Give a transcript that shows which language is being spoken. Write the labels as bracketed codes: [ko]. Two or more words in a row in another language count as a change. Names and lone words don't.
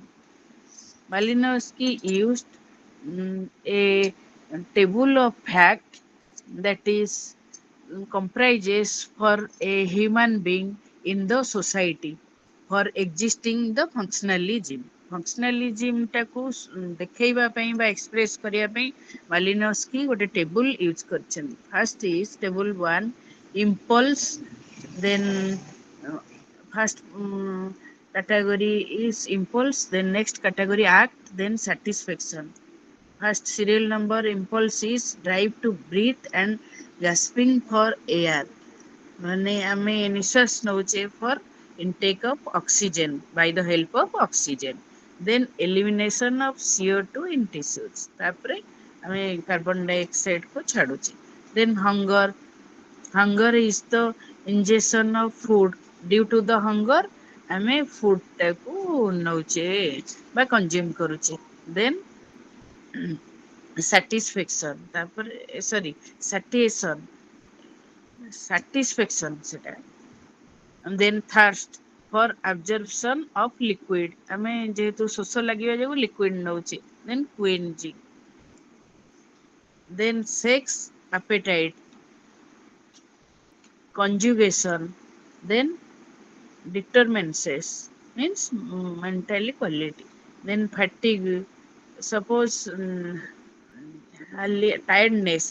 [en] Malinowski used a table of fact that is comprises for a human being in the society for existing the functionalism. [or] Functionalism ଟାକୁ ଦେଖେଇବା ପାଇଁ ବା ଏକ୍ସପ୍ରେସ୍ କରିବା ପାଇଁ ମାଲିନସ୍କି ଗୋଟେ [en] table use [or] କରିଛନ୍ତି. [en] first is table 1 impulse, then first category is impulse, then next category act, then satisfaction. First serial number impulse is drive to breathe and gasping for air. [or] ମାନେ ଆମେ ନିଶ୍ୱାସ ନଉଛେ [en] for intake of oxygen by the help of oxygen. Then elimination of CO2 in tissues. [or] ତାପରେ ଆମେ [en] carbon dioxide [or] କୁ ଛାଡୁଛେ. [en] Then hunger. Hunger is the ingestion of food. Due to the hunger [or] ଆମେ food ଟାକୁ ନଉଛେ ବା consume କରୁଛେ. [en] Then satisfaction, ତାପରେ sorry satiation, satisfaction ସେଟା. And then thirst, for absorption of liquid, [or] ଆମେ ଯେହେତୁ ଶୋଷ ଲାଗିବା ଯୋଗୁ liquid ନଉଛେ. [en] Then quenching. Then sex, appetite, conjugation, then determinants means mentally quality. Then fatigue, suppose tiredness.